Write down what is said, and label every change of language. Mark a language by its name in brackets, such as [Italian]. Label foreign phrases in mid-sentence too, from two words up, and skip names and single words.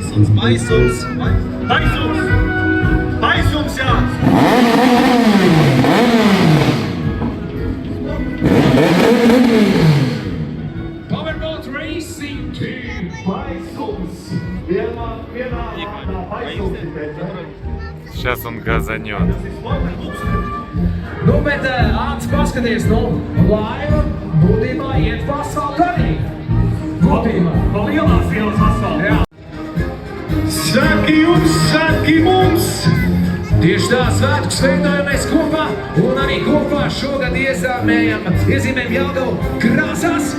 [Latvian] Taisums, jā! Powerboat Racing Team. Taisums! Vienā vārdā taisums. [Russian] Сейчас он газанет. [Latvian] Nu, bet Ants paskaties, nu, laiva būtībā iet pa asfaltu arī. Būtībā. Pa lielās ielas asfaltā. Jā. Svētki jums, svētki mums! Tieši tā svētkus veidojamies kopā un arī kopā šogad iezīmējam Jālgavu krāsās.